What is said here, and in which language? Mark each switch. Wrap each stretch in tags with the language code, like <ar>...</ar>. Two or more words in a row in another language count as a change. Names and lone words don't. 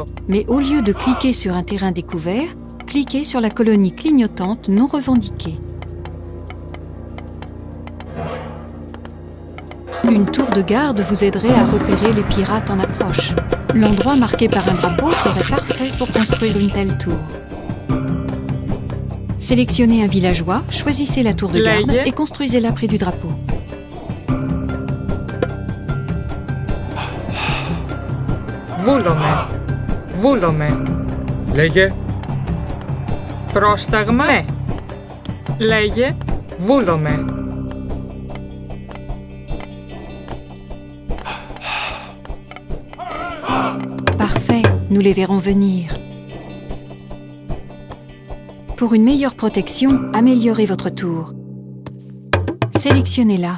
<fr>mais au lieu de cliquer sur un terrain découvert, cliquez sur la colonie clignotante non revendiquée. Une tour de garde vous aiderait à repérer les pirates en approche. L'endroit marqué par un drapeau serait parfait pour construire une telle tour. Sélectionnez un villageois, choisissez la tour de garde et construisez-la près du drapeau.</fr> <el>Βούλομαι. Λέγε. Πρόσταγμα. Ναι. Λέγε. Βούλομαι.</el> <fr>Parfait, nous les verrons venir. Pour une meilleure protection, améliorez votre tour. Sélectionnez-la.</fr>